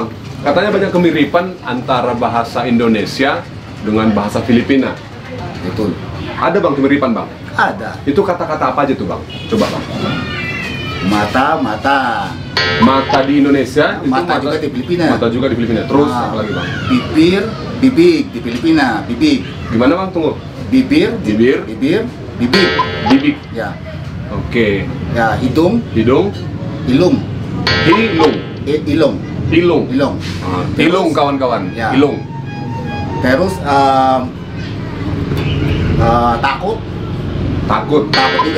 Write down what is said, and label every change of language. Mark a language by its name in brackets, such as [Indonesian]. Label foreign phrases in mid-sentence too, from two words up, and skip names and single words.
[Indonesian] Katanya banyak kemiripan antara bahasa Indonesia dengan bahasa Filipina. Betul. Ada bang kemiripan bang? Ada. Itu kata-kata apa aja tuh bang? Coba bang. Mata. Mata di Indonesia, mata juga di Filipina. Mata juga di Filipina. Terus apa lagi bang? Bibir, bibig di Filipina. Bibig. Gimana bang? Tunggu. Bibir. Bibig. Bibig. Ya. Oke. Ya, hidung. Ilung. Ilung kawan-kawan. Ya. Ilung. Terus takut juga.